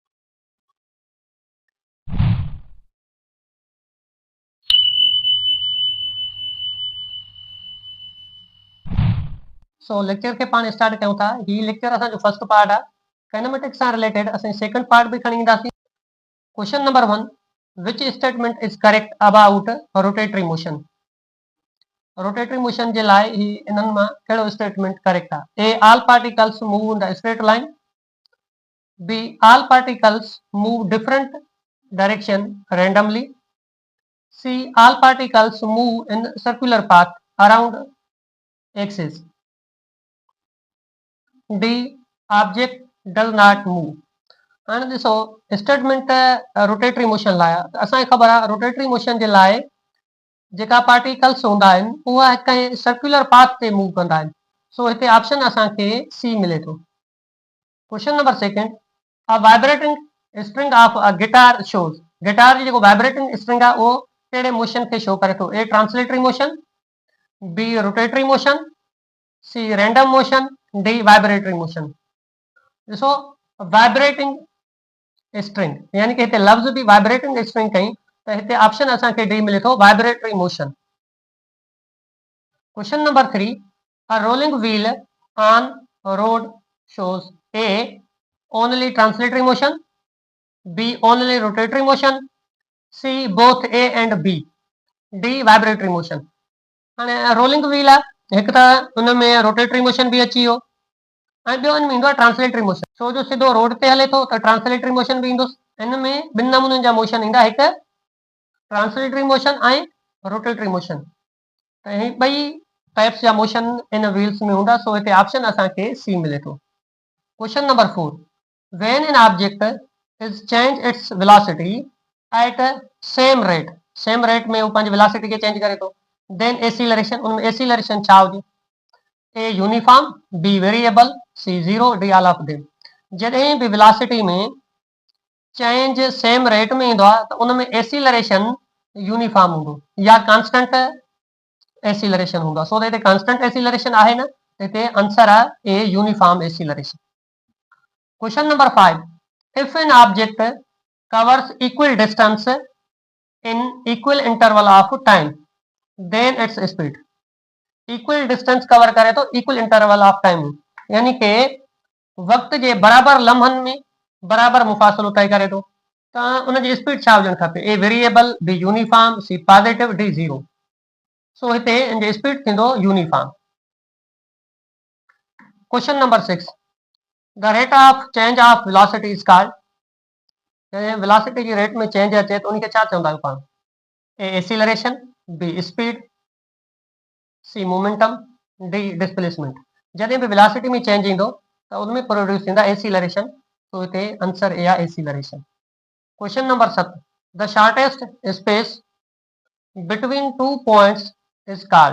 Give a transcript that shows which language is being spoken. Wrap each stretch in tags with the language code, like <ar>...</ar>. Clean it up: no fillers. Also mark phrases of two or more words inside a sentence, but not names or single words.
<sd>सो लेक्चर खे पाण स्टार्ट कयूं था। ही लेक्चर असांजो</sd> <en>first part</en> <sd>आहे। कैनामेटिक्स सां रिलेटेड असां</sd> <en>second part</en> <sd>भी खणी ईंदासीं।</sd> <en>Question number 1, which statement is correct about rotatory motion? rotatory motion</en> <sd>जे लाइ ही इन्हनि मां कहिड़ो स्टेटमेंट करेक्ट आहे?</sd> <en>A, all particles move in the straight line. B, all particles move different direction randomly. C, all particles move in circular path around axis. D, object does not move.</en> <sd>हाणे ॾिसो</sd> <en>statement rotatory motion</en> <sd>लाइ आहे। असांखे ख़बर आहे</sd> <en>rotatory motion</en> <sd>जे लाइ जेका पार्टिकल्स हूंदा आहिनि उहा कंहिं</sd> <en>circular path</en> <sd>ते मूव कंदा आहिनि। सो हिते ऑप्शन असांखे सी मिले थो।</sd> <en>Question number second, a vibrating string of a guitar shows.</en> <sd>गिटार जी जेको</sd> <en>vibrating string</en> <sd>आहे उहो कहिड़े मोशन खे शो करे थो?</sd> <en>A, translatory motion. B, rotatory motion. C, random motion. D, vibratory motion.</en> <sd>ॾिसो</sd> <en>vibrating string</en> <sd>यानी कि हिते लफ़्ज़ भी</sd> <en>vibrating string</en> <sd>कई त हिते ऑप्शन असांखे डी मिले थो,</sd> <en>vibratory motion. Question number 3, a rolling wheel on road shows A, only translatory motion. B, only rotatory motion. C, both A and B. D, vibratory motion.</en> <sd>हाणे</sd> <en>rolling wheel</en> <sd>आहे, हिकु त उन में</sd> <en>rotatory motion</en> <sd>भी अची वियो ऐं ॿियो हिन में ईंदो आहे</sd> <en>translatory motion.</en> <sd>छो जो सिधो रोड ते हले थो त</sd> <en>translatory motion</en> <sd>भी ईंदुसि। हिन में ॿिनि नमूननि जा मोशन ईंदा, हिकु</sd> <en>translatory motion</en> <sd>ऐं</sd> <en>rotatory motion.</en> <sd>त ही ॿई टाइप्स जा मोशन इन व्हील्स में हूंदा। सो हिते ऑप्शन असांखे सी मिले थो।</sd> <en>Question number 4, when an object is change its velocity at same rate</en> <sd>में वो पंहिंजी वेलोसिटी खे चेंज करे थो, then एक्सीलरेशन, उनमें एक्सीलरेशन छा हुजे?</sd> <en>A, uniform. B, variable. C, zero. D, all of them.</en> <sd>जॾहिं भी वेलोसिटी में चेंज</sd> <en>same rate</en> <sd>में ईंदो आहे त उन में</sd> <en>acceleration uniform</en> <sd>हूंदो या</sd> <en>constant acceleration</en> <sd>हूंदो। सो हिते</sd> <en>constant acceleration</en> <sd>आहे न, हिते आंसर आहे</sd> <en>A, uniform acceleration. Question number 5, if an object covers equal distance in equal interval of time, then its speed. equal distance cover</en> <sd>करे तो</sd> <en>equal interval of time</en> <sd>यानी कि वक्त जे बराबर लम्हनि में बराबर मुफ़ासिलो तय करे थो त उन जी स्पीड छा हुजणु खपे?</sd> <en>A, variable. B, uniform. C, positive. D, zero.</en> <sd>सो हिते इन जी स्पीड थींदो यूनिफॉर्म।</sd> <en>Question number 6, the rate of change of velocity is called.</en> <sd>वेलोसिटी जी रेट में चेंज अचे तो उनखे छा चवंदा आहियूं पाण?</sd> <en>A, acceleration. B, speed. C, momentum. D, displacement.</en> <sd>जॾहिं भी वेलोसिटी में चेंज ईंदो त उनमें प्रोड्यूस थींदा एक्सीलरेशन। तो हिते आंसर ए आहे,</sd> <en>acceleration. Question number 7, the shortest space between two points is called.</en>